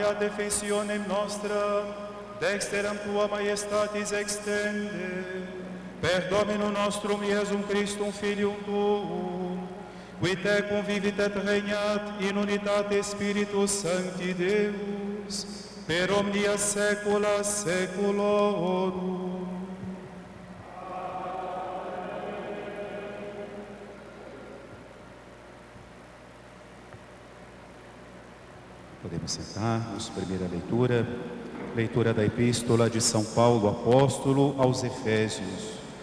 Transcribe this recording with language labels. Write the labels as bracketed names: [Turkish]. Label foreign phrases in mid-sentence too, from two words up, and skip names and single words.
[Latin] ad defensionem nostram dexteram tua majestatis extende, per Dominum nostrum Iesum Christum Filium tuum, qui te convivit et regnat in unitate Spiritus Sancti Deus, per omnia saecula saeculorum. [Portuguese] Podemos sentar-nos. Primeira leitura, leitura da Epístola de São Paulo, apóstolo aos Efésios.